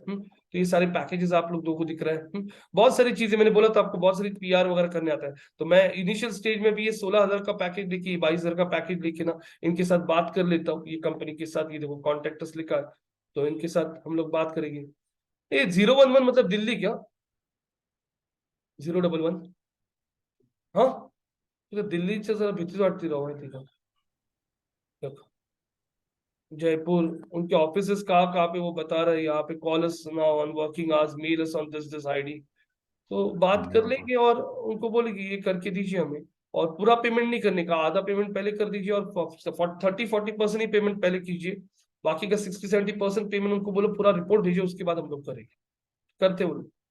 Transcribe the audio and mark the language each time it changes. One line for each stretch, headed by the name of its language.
Hindi: तो ये सारे पैकेजेस आप लोग दो को दिख रहे हैं। बहुत सारी चीजें मैंने बोला था आपको, बहुत सारी PR वगैरह करने आता है। तो मैं इनिशियल स्टेज में भी ये 16,000 का पैकेज लेके, 22,000 का पैकेज लेके ना इनके साथ बात कर लेता हूँ, ये कंपनी के साथ। ये देखो कॉन्टेक्ट लिखा है, तो इनके साथ हम लोग बात करेंगे। ये 011 मतलब दिल्ली क्या, 011, हाँ तो
Marathi: दिल्लीच्या जरा भीतीच वाटते राव माहिती का।
Hindi: देखो जयपुर, उनके ऑफिसेस कहाँ पे वो बता रहे हैं, यहाँ पे
English: Call us now on working hours, mail us on this ID।
Hindi: तो बात कर लेंगे और उनको बोलेंगे ये करके दीजिए हमें, और पूरा पेमेंट नहीं करने का, आधा पेमेंट पहले कर दीजिए और 30-40% ही पेमेंट पहले कीजिए, बाकी का 60-70% पेमेंट उनको बोलो पूरा रिपोर्ट भेजिए, उसके बाद हम लोग करेंगे, करते बोलो।